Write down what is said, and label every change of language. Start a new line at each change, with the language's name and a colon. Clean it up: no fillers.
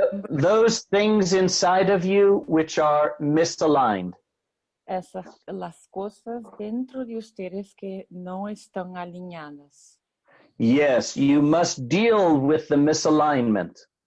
English: Those things inside of you which are misaligned.
Spanish: las cosas dentro de ustedes que no están alineadas.
English: Yes, you must deal with the misalignment.